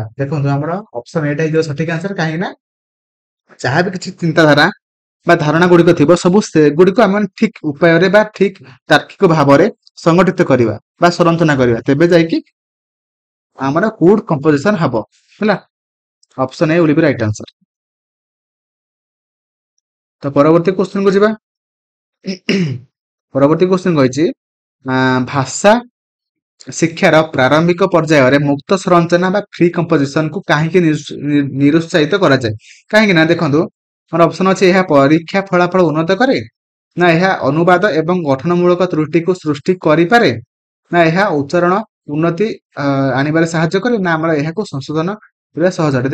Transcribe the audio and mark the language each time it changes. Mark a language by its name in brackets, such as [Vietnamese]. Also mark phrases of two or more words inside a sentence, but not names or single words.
[Odia] ଦେଖନ୍ତୁ ଆମର ଅପସନ ଏଟା ହେଇଯିବ ସଠିକ ଆନ୍ସର, କାହିଁକି ନା ଯାହା ବି କିଛି ଚିନ୍ତାଧାରା ବା ଧାରଣା ଗୁଡିକ ଥିବ, ସବୁ ସେଗୁଡିକୁ ଆମେ ଠିକ ଉପାୟରେ ବା ଠିକ ତାର୍କିକ ଭାବରେ ସଂଗଠିତ କରିବା ବା ସଂରଚନା କରିବା, ତେବେ ଯାଇକି ଆମର [English] good composition [Odia] ହବ ହେଲା। [English] option A will be right answer। [Odia] ତ ପରବର୍ତ୍ତୀ କ୍ୱେଶ୍ଚନ କୁ ଯିବା। ପରବର୍ତ୍ତୀ କ୍ୱେଶ୍ଚନ କହିଛି ଭାଷା ଶିକ୍ଷାର ପ୍ରାରମ୍ଭିକ ପର୍ଯ୍ୟାୟରେ ମୁକ୍ତ ସଂରଚନା ବା [English] free composition [Odia] କୁ କାହିଁକି ନିରୁତ୍ସାହିତ କରାଯାଏ। କାହିଁକି ନା ଦେଖନ୍ତୁ ଆମର ଅପସନ ଅଛି ଏହା ପରୀକ୍ଷା ଫଳାଫଳ ଉନ୍ନତ କରେ, ନା ଏହା ଅନୁବାଦ ଏବଂ ଗଠନମୂଳକ ତ୍ରୁଟିକୁ ସୃଷ୍ଟି କରିପାରେ, ନା ଏହା ଉଚ୍ଚାରଣ ଉନ୍ନତି ଆଣିବାରେ ସାହାଯ୍ୟ କରେ, ନା ଆମର ଏହାକୁ ସଂଶୋଧନ କରିବା ସହଜ ଅଟେ।